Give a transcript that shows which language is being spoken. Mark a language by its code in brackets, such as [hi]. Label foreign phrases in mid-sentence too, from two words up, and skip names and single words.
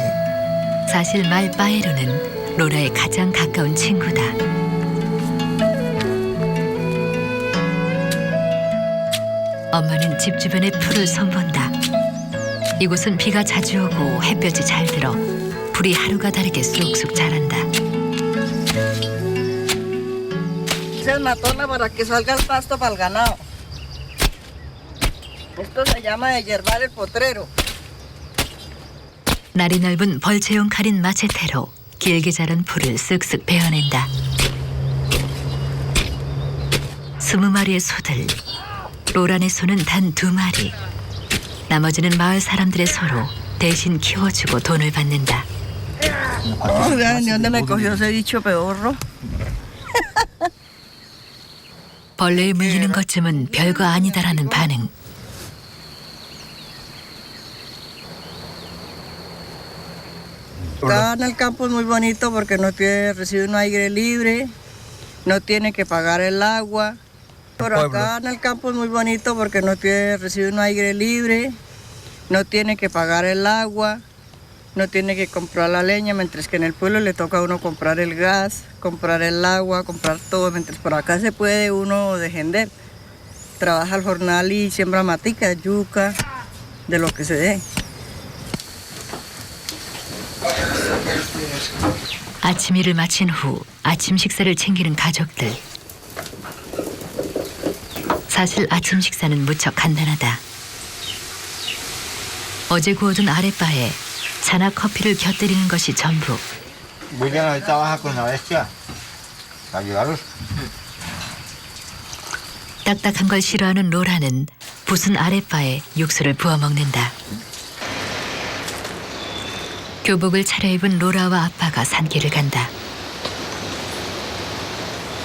[ko] 사실 말 빠에로는 로라의 가장 가까운 친구다. 엄마는 집 주변의 풀을 손본다. 이곳은 비가 자주 오고 햇볕이 잘 들어 풀이 하루가 다르게 쑥쑥 자란다. [es] Es una torna para que salga el pasto para el ganado. Esto se llama de yerbar el potrero. [ko] 날이 넓은 벌채용 칼인 마체테로 길게 자란 풀을 쓱쓱 베어낸다. 20마리의 소들. 로란의 소는 단 2마리. 나머지는 마을 사람들의 소로 대신 키워주고 돈을 받는다. [es] ¿De dónde me cogió ese bicho peorro? [ko] 벌레에 물리는 것쯤은 별거 아니다라는 반응. [es] Acá en el campo es muy bonito porque recibe un aire libre, no tiene que pagar el agua. Por acá en el campo es muy bonito porque recibe un aire libre, no tiene que pagar el agua, no tiene que comprar la leña, mientras que en el pueblo le toca a uno comprar el gas, comprar el agua, comprar todo, mientras por acá se puede uno defender. Trabaja al jornal y siembra matica, yuca, de lo que se dé. [ko] 아침 일을 마친 후 아침 식사를 챙기는 가족들. 사실 아침 식사는 무척 간단하다. 어제 구워둔 아랫바에 차나 커피를 곁들이는 것이 전부. [es] Voy a trabajar con la bestia. Para ayudarlos. [ko] 딱딱한 걸 싫어하는 로라는 부순 아랫바에 육수를 부어 먹는다. 교복을 차려입은 로라와 아빠가 산길을 간다.